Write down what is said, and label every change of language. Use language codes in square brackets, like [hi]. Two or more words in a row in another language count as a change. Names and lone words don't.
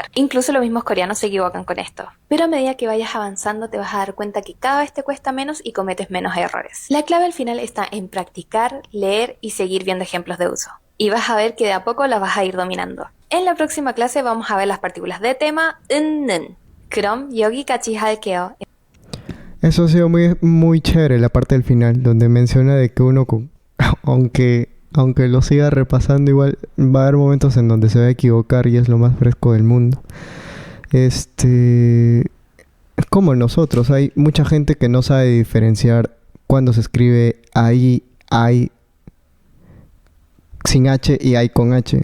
[es] Incluso los mismos coreanos se equivocan con esto. Pero a medida que vayas avanzando te vas a dar cuenta que cada vez te cuesta menos y cometes menos errores. La clave al final está en practicar, leer y seguir viendo ejemplos de uso. Y vas a ver que de a poco las vas a ir dominando. En la próxima clase vamos a ver las partículas de tema, [ko] 는. 그럼 여기까지 할게요. [es] Eso ha sido muy chévere la parte del final, donde menciona de que uno, aunque lo siga repasando, igual va a haber momentos en donde se va a equivocar y es lo más fresco del mundo. Es como nosotros, hay mucha gente que no sabe diferenciar cuando se escribe ahí, hay sin H y hay con H.